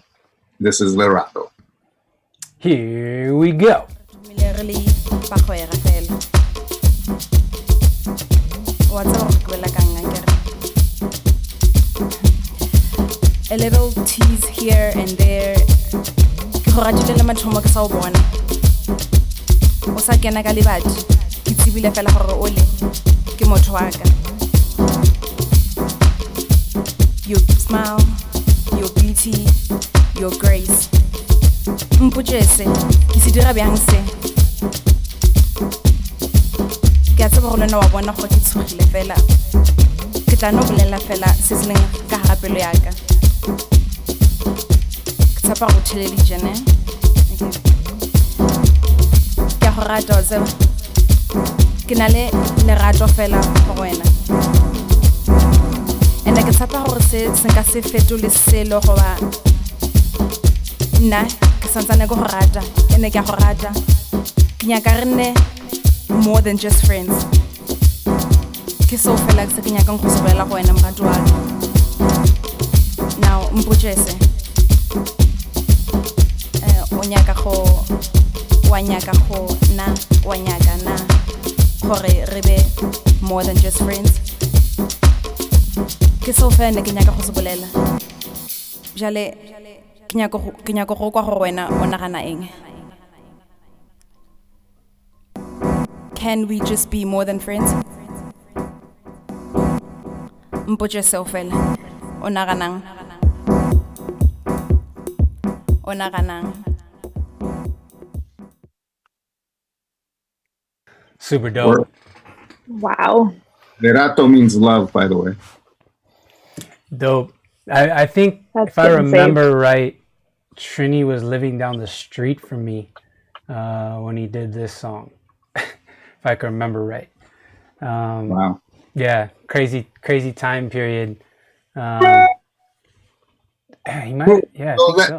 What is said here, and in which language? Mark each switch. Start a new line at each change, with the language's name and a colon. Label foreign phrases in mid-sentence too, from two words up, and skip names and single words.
English: This is Lerato. Here we go. A little tease here and there.
Northern Sotho: Ke go ratile le mathomo ke sa o bona. O sa kena ka lebati. Ke tsibile fela gore o le ke motho wa ka.
English: Your smile, your beauty, your grace.
Northern Sotho: Mpotjese, ke se dira byang se. Ke a tseba gore lena wa bona gore ke tshogile fela. Ke tla no bolela fela se se leng ka hara pelo ya ka. Ke tsapa go television eh. Ke a go rata o tseba. Ke na le lerato fela go wena. Ene ke tsapa gore se nka se fetole selo go ba nna ke santsane go rata ene ke a go rata ke nyaka re nne
English: more than just friends
Northern Sotho: ke so fela ke se ke nyaka go se bolela go wena mratu wa ka now mpotjese o nyaka go wa nyaka go na wa nyaka na gore re be
English: more than just friends
Northern Sotho: ke so fela ke nyaka go se bolela jale ke nyaka go kwa go wena o nagana eng.
English: Can we just be more than friends?
Northern Sotho: Mpotjese fela o naganang
English: Super dope. Wow. Lerato means love, by the way. Dope. I think That's if I remember saved. right, Trini was living down the street from me when he did this song. If I can remember right. Wow. Yeah, crazy time period. He might. Yeah, I think so.